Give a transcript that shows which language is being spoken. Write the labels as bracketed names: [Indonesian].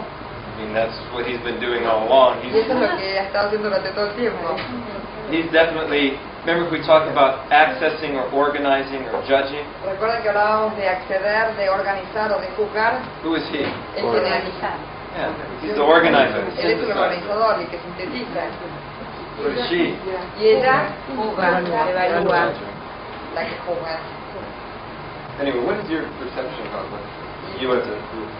[English] I mean, that's what he's been doing all along. [Spanish] Y eso es lo que ha estado haciendo durante todo el tiempo. [English] He's definitely, remember we talked about accessing or organizing or judging? [Spanish] ¿Recuerdan que hablábamos de acceder, de organizar o de juzgar? [English] Who is he? [Spanish] Él organiza. [English] Yeah, he's the organizer. [Spanish] Él es el organizador, el que sintetiza. [English] What is she? [Spanish] Y ella juzga, evalúa, la que juzga. [English] Anyway, what is your perception about what you as a group?